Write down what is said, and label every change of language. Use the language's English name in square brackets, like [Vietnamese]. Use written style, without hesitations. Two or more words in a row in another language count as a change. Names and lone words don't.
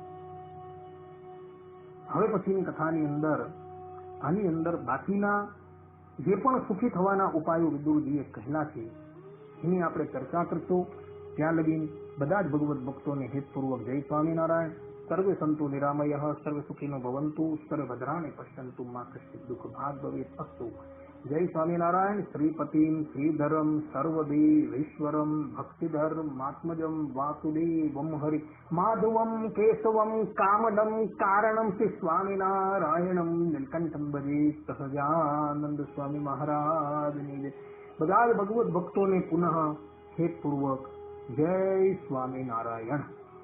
[Gujarati] હવે પછીની કથાની અંદર આની અંદર બાકીના જે પણ સુખી થવાના ઉપાયો વિદુરજીએ કહેલા છે એની આપણે ચર્ચા કરશું. ત્યાં લગી બધા જ ભગવત ભક્તોને હિતપૂર્વક જય સ્વામિનારાયણ. [Sanskrit] सर्वे सन्तु निरामयः, सर्वे सुखिनो भवन्तु, सर्वे भद्राणि पश्यन्तु, मा कश्चित् दुःख भाग् भवेत्। अस्तु। जय स्वामीनारायण। श्रीपतिं श्रीधरं सर्वदेवैश्वरं भक्तिधर्मात्मजं वासुदेवं हरि माधवं केशवं कामदं कारणं श्री स्वामीनारायणं नीलकंठं भजे [Gujarati] સહજાનંદ સ્વામી મહારાજ ને જય। બધા ભગવત ભક્તોને પુનઃ હેતપૂર્વક જય સ્વામિનારાયણ।